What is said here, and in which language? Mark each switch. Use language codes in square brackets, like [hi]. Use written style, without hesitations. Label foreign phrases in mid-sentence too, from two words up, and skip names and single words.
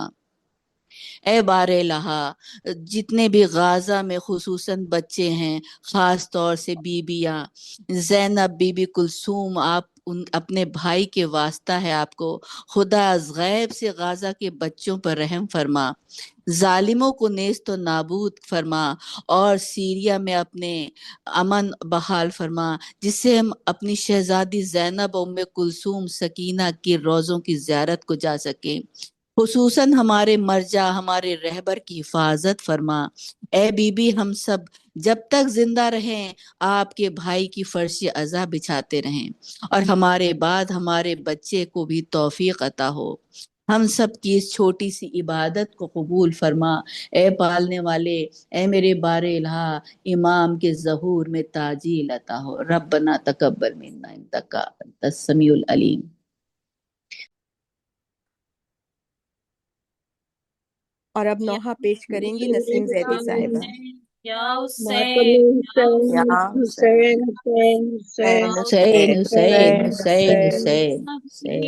[ur] اے بار الہا، جتنے بھی غازہ میں خصوصاً بچے ہیں، خاص طور سے بیبیاں، زینب بی بی کلثوم، آپ اپنے بھائی کے واسطہ ہے آپ کو، خدا از غیب سے غازہ کے بچوں پر رحم فرما، ظالموں کو نیست و نابود فرما، اور سیریا میں اپنے امن بحال فرما، جس سے ہم اپنی شہزادی زینب ام کلثوم سکینہ کی روزوں کی زیارت کو جا سکیں۔ خصوصاً ہمارے مرجع، ہمارے رہبر کی حفاظت فرما۔ اے بی بی، ہم سب جب تک زندہ رہیں آپ کے بھائی کی فرش عزا بچھاتے رہیں، اور ہمارے بعد ہمارے بچے کو بھی توفیق عطا ہو۔ ہم سب کی اس چھوٹی سی عبادت کو قبول فرما۔ اے پالنے والے، اے میرے بار الہا، امام کے ظہور میں تاجیل عطا ہو۔ [ar] ربنا تقبل منا انک انت السمیع العلیم۔ [ur] اور اب نوحہ پیش کریں گی نسیم زیدی صاحبہ۔ یا ماتم حسین یا حسین حسین حسین حسین حسین حسین حسین حسین حسین حسین